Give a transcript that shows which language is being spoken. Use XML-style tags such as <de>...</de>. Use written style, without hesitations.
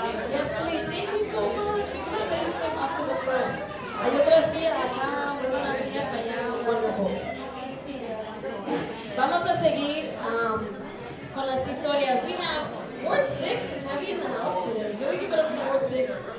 <en>Yes, please, thank you so much. Please come up to the front.</en> <es>Hay otras sillas acá, muy buenas sillas allá,</es> <en>wonderful.</en> <es>Vamos a seguir con las historias.</es> <en>We have Ward 6 is heavy in the house today. Can we give it up for Ward 6?</en>